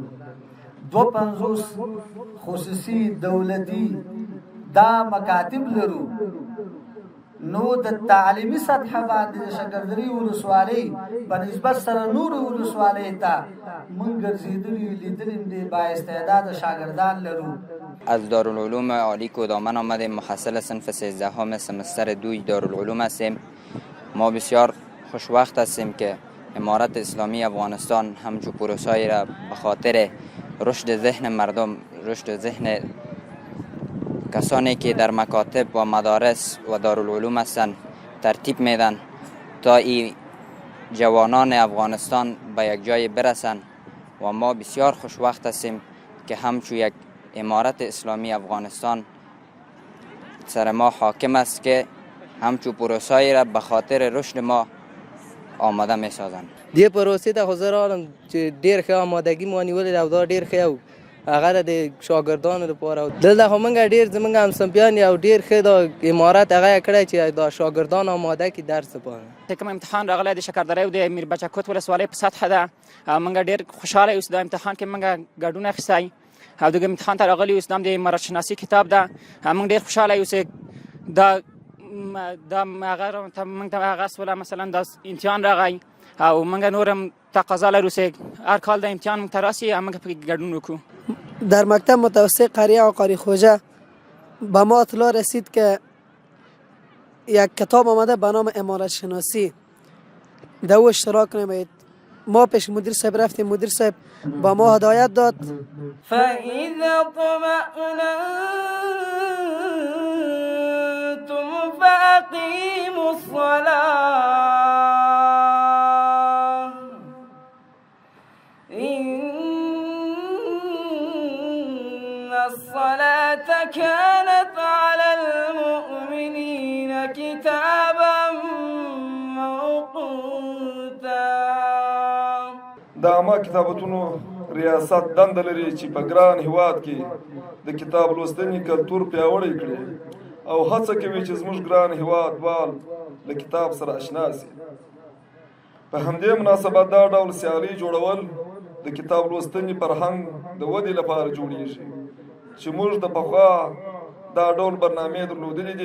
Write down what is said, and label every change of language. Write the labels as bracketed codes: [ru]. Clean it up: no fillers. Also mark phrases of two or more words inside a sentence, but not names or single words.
[ps] 250 خصوصي دولتي دا مکاتب لرو. نو د تعلیمي سطح باندې د شکردرې ولسوالۍ په نسبت سره نور ولسوالۍ ته مونږ ګرځېدلي لیدلیم دي با استعداد شاګردان لرو. [fa] از دارالعلوم عالی کودامن آمدیم. محصل صنف 13 سمستر 2 دارالعلوم هستیم. ما بسیار خوشوقت هستیم که امارت اسلامی افغانستان همچون پروسه‌ای را به خاطر رشد ذهن مردم، رشد ذهن کسانی که در مکاتب و مدارس و دارالعلوم هستند ترتیب میدن تا این جوانان افغانستان به یک جای برسند و ما بسیار خوشوقت هستیم که همچون یک امارت اسلامی افغانستان سر ما حاکم است که همچون پروسه‌ای را به خاطر رشد ما آماده می سازند. [ps] دی پروسې ته حضور عالم چې ډیر ښه آمادګي مو نیولې او دا ډیر ښه او هغه د شاګردانو لپاره دلته همغه ډیر زمونږ همصنفیان یو ډیر ښه د امارت هغه کړی چې د شاګردان آماده کی درس لپاره کوم امتحان راغلی د شکردرې او د میر بچه کوټ ولسوالۍ په سطح ده. موږ ډیر خوشاله یو د امتحان کې موږ ګډون اخیستی او د امتحان ته راغلی اوس د امارت شناسی کتاب ده. موږ ډیر خوشاله یو چې دا هغه موږ ته هغه سوله مثلا د امتحان راغی او موږ نورم تقاضا لرو چې هر کال د امتحان موږ ته راسي موږ پکې ګډون وکړو. [fa] در مکتب متوسط قریه و قاری خوجه به ما اطلاع رسید که یک کتاب آمده به نام امارت شناسی در او اشتراک نمایید. ما پیش مدیر صاحب رفتیم. مدیر صاحب با ما هدایت داد. [ar] فإذا طمأننتم فأقيموا الصلاة إن الصلاة كانت على المؤمنين كتابا موقوتا. [ps] د عامه کتابتونو ریاست دنده لري چې په ګران هیواد کې د کتاب لوستنې کلتور پیاوړی کړي او هڅه کوي چې زموږ ګران هیوادوال له کتاب سره اشنا شي. په همدې مناسبت دا ډول سیالي جوړول د کتاب لوستنې فرهنګ د ودې لپاره جوړیږي چې موږ د پخوا دا ډول برنامې درلودلې دي.